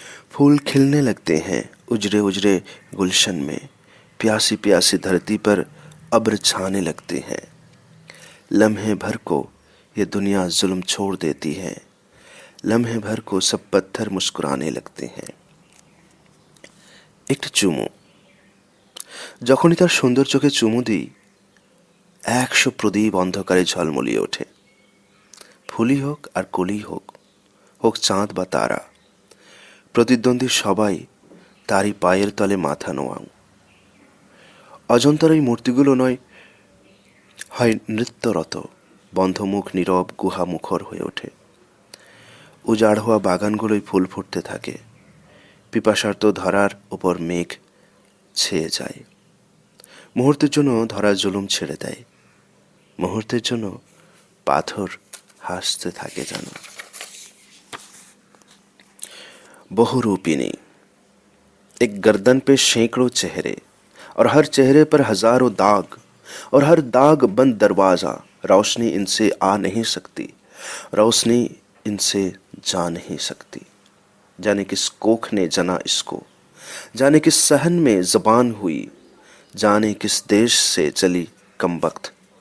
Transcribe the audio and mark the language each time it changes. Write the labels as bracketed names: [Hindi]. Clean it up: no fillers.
[Hindi] फूल खिलने लगते हैं उजरे उजरे गुलशन में, प्यासी प्यासी धरती पर अब्र छाने लगते हैं। लम्हे भर को ये दुनिया जुल्म छोड़ देती है, लम्हे भर को सब पत्थर मुस्कुराने लगते हैं। [Bangla] একটি চুমু। যখনই তার সুন্দর চোখে চুমু দিই 100 প্রদীপ অন্ধকারে ঝলমলিয়ে ওঠে। ফুলই হোক আর কলি হোক, হোক চাঁদ বা তারা, প্রতিদ্বন্দ্বী সবাই তারই পায়ের তলে মাথা নোয়াও। অজন্তার এই মূর্তিগুলো নয় হয় নৃত্যরত, বন্ধমুখ নীরব গুহা মুখর হয়ে ওঠে। উজাড় হওয়া বাগানগুলোই ফুল ফুটতে থাকে, পিপাসার্ত ধরার উপর মেঘ ছেয়ে যায়। মুহূর্তের জন্য ধরা জুলুম ছেড়ে দেয়, মুহূর্তের জন্য পাথর হাসতে থাকে যেন। [Hindi] बहुरूपिणी। एक गर्दन पे सैकड़ों चेहरे, और हर चेहरे पर हजारों दाग, और हर दाग बंद दरवाजा। रोशनी इनसे आ नहीं सकती, रोशनी इनसे जा नहीं सकती। जाने किस कोख ने जना इसको, जाने किस सहन में ज़बान हुई, जाने किस देश से चली कमबख्त।